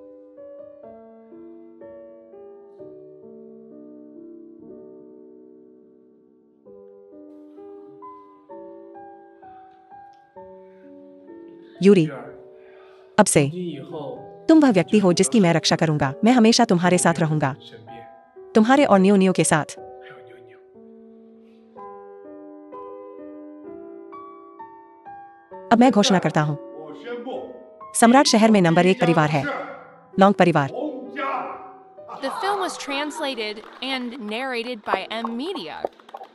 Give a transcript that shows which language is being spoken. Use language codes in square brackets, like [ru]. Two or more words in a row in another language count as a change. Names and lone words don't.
[hi] यूरी, अब से [zh] 今以后 [hi] तुम वह व्यक्ति हो जिसकी मैं रक्षा करूंगा। मैं हमेशा तुम्हारे साथ रहूंगा, [zh] 身边 [hi] तुम्हारे और न्यू न्यू के साथ। [zh] 还有妞妞。 [hi] अब मैं घोषणा करता हूँ, [zh] 我宣布， [hi] सम्राट शहर में नंबर 1 परिवार है, लॉन्ग परिवार। [zh] 洪家。 [en] The film was translated and narrated by M Media.